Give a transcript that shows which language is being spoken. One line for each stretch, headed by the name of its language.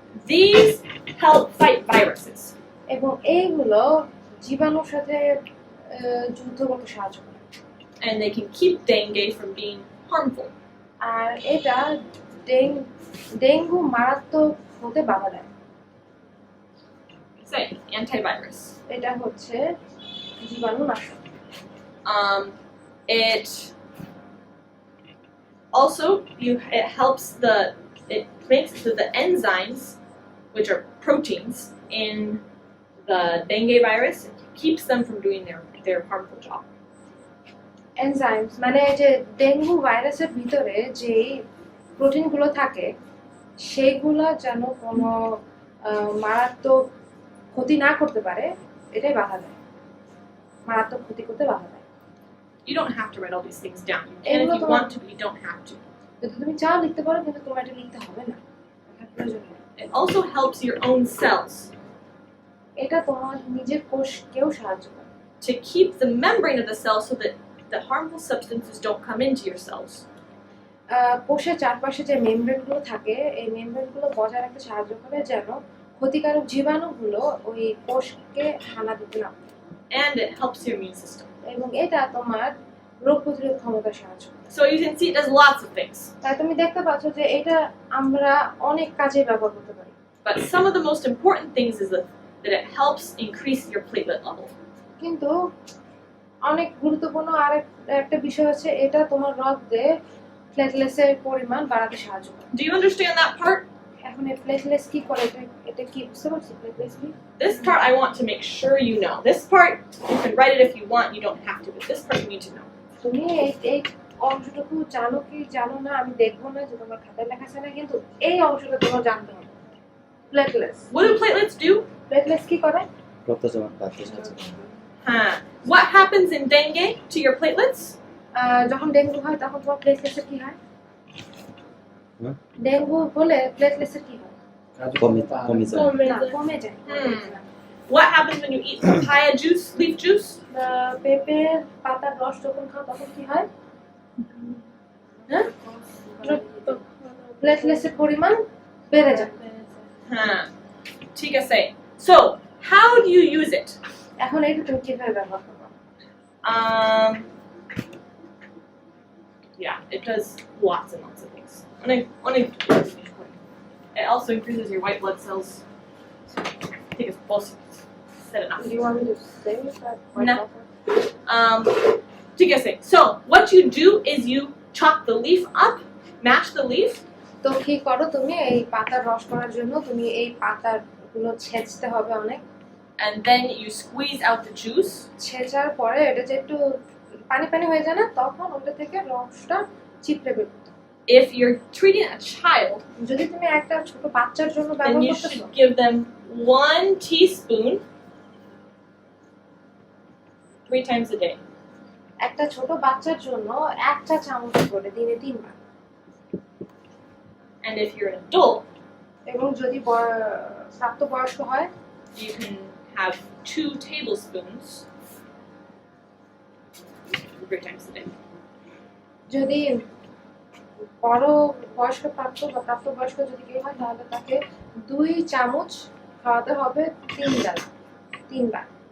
English: These help fight viruses.
Bangla: এবং এইগুলো জীবাণুর সাথে যুদ্ধ করতে সাহায্য করে।
English: And they can keep dengue from being harmful.
Bangla: আর এটা ডেঙ্গু মারাত্মক হতে বাধা দেয়।
English: Say antivirus.
Bangla: এটা হচ্ছে জীবাণুনাশক।
English: It also it helps it makes the enzymes, which are proteins in the dengue virus, it keeps them from doing their harmful job.
Bangla: Enzymes মানে যে ডেঙ্গু ভাইরাসের ভিতরে যে প্রোটিনগুলো থাকে সেগুলো যেন কোনো মারাত্মক ক্ষতি না করতে পারে, এটাই বাধা দেয়, মারাত্মক ক্ষতি করতে বাধা দেয়।
English: You don't have to write all these things down. You can if you want to, but you don't have to.
Bangla: যদি তুমি চাও লিখতে পারো, কিন্তু তোমার এটা লিখতে হবে না, এটা প্রয়োজন নেই।
English: It also helps your own cells
Bangla: এটা তোমার নিজের কোষকেও সাহায্য করে
English: to keep the membrane of the cell so that the harmful substances don't come into your cells.
Bangla: কোষের চারপাশে যে মেমব্রেনগুলো থাকে এই মেমব্রেনগুলো বজায় রাখতে সাহায্য করে যেন ক্ষতিকারক জীবাণুগুলো ওই কোষকে হানা দিতে না পারে।
English: And it helps your immune system.
Bangla: এবং এটা তোমার রোগ প্রতিরোধ ক্ষমতার সাহায্য করে।
English: So you can see it does lots of things.
Bangla: তাই তুমি দেখতে পাচ্ছ যে এটা আমরা অনেক কাজে ব্যবহার করতে পারি।
English: But some of the most important things is that it helps increase your platelet level.
Bangla: কিন্তু অনেক গুরুত্বপূর্ণ একটা বিষয় হচ্ছে এটা তোমার রক্তে প্লেটলেটসের পরিমাণ বাড়াতে সাহায্য করে।
English: Do you understand that part?
Bangla: এখন এই প্লেটলেটস কি করে এটা কি বুঝতে পারছি প্লেটলেস leaf?
English: This part I want to make sure you know. This part, you can write it if you want, you don't have to, but this part you need to know.
Bangla: তুমি এই অংশটুকু জানো কি জানো না আমি দেখবো না যে তোমার খাতায় লেখা আছে না, কিন্তু এই অংশটা তোমার জানতে হবে। প্লেটলেস,
English: What do platelets do?
Bangla: প্লেটলেস কি করে? রক্ত জমাট বাঁধতে সাহায্য করে। What happens in dengue to your platelets? যখন ডেঙ্গু হয় তখন তোমার প্লেটলেসের কি হয়? হুম? ডেঙ্গু হলে প্লেটলেসের কি হয়? কমে যায়। না, কমে যায়।
English: What happens when you eat papaya juice, leaf juice?
Bangla: পেঁপের পাতার রস যখন খাও তখন কি হয়? হ্যাঁ, প্লেটলেসের পরিমাণ বেড়ে যায়। ঠিক আছে।
English: So, how do you use it?
Bangla: এখন এইটা তুমি কিভাবে ব্যবহার করবে?
English: Yeah, it does lots and lots of things. It also increases your white blood cells. I think it's both said enough. Do you want me to say that? No.
Bangla: ঠিক আছে.
English: So, what you do is you chop the leaf up, mash the leaf.
Bangla: তো কি করো তুমি, এই পাতার রস করার জন্য তুমি এই পাতার গুলো ছেঁচতে হবে অনেক,
English: And then you squeeze out the juice.
Bangla: ছেঁচার পরে এটা যে একটু পানি পানি হয়ে যায় না, তখন ওটা থেকে রসটা চিপড়ে বের করতে হবে।
English: If you're treating a child,
Bangla: যদি তুমি একটা ছোট বাচ্চার জন্য
English: then
Bangla: ব্যবহার
English: you
Bangla: করতেছো,
English: should give them 1 teaspoon 3 times a day.
Bangla: একটা ছোট বাচ্চার জন্য 1 চা চামচ করে দিনে 3 বার।
English: And if you're an adult,
Bangla: এবং যদি প্রাপ্তবয়স্ক হয়
English: you can have 2 tablespoons 3 times a day.
Bangla: যদি বড় বয়স্ক প্রাপ্তবয়স্ক যদি কেউ হয় তাহলে তাকে 2 চামচ খাওয়াতে হবে 3 বার।